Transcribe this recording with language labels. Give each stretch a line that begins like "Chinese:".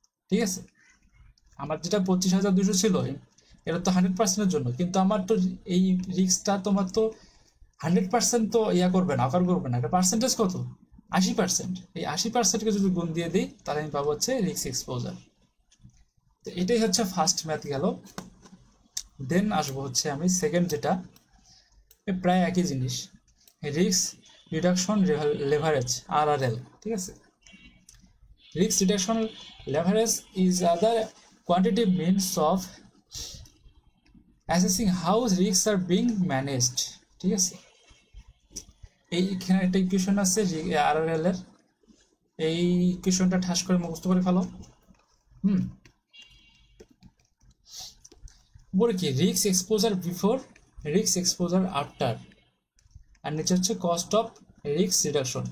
Bangla: ঠিক আছে, আমার যেটা 25,200 ছিল, এটা তো 100%-এর জন্য, কিন্তু আমার তো এই রিস্কটা তোমার তো 100% তো করবে না, অকার করবে না, এটা পার্সেন্টেজ কত 80%, এই 80%কে যদি গুণ দিয়ে দিই, তাহলে আমি পাবো হচ্ছে রিস্ক এক্সপোজার। তো এটাই হচ্ছে ফার্স্ট ম্যাথ গেল। দেন আসবো হচ্ছে আমি সেকেন্ড, যেটা প্রায় একই জিনিস, রিস্ক রিডাকশন লেভারেজ, RRL। ঠিক আছে,
English: Risk reduction leverage is other quantitative means of assessing how risks are being managed।
Bangla: ঠিক আছে, এইখানে একটা ইকুয়েশন আছে RRL এর, এই ইকুয়েশনটা ঠাস করে মুখস্থ করে ফেলো। বলে কি risk exposure before, risk exposure after, আর নিচে হচ্ছে কস্ট অফ রিস্ক রিডাকশন।